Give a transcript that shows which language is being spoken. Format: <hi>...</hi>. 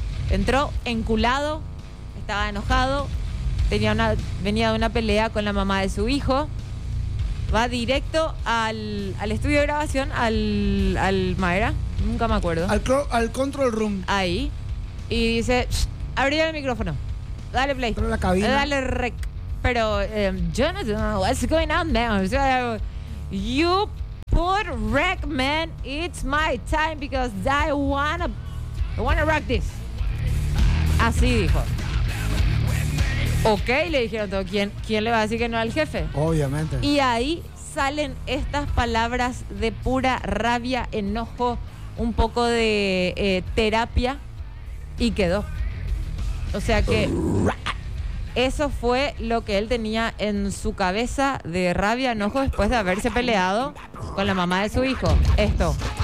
<es>Entró enculado, estaba enojado. Venía de una pelea con la mamá de su hijo. Va directo al estudio de grabación, al Mayra, nunca me acuerdo. Al control room. Ahí. Y dice, abrí el micrófono. Dale play. Pero la cabina. Dale rec.</es> <en>Pero Jonathan, what's going on, man? You put rec, man. It's my time because I wanna rock this.</en> <es>Así dijo. Ok, le dijeron todo. ¿Quién le va a decir que no al jefe? Obviamente. Y ahí salen estas palabras de pura rabia, enojo, un poco de terapia, y quedó. O sea que eso fue lo que él tenía en su cabeza de rabia, enojo, después de haberse peleado con la mamá de su hijo. Esto.</es>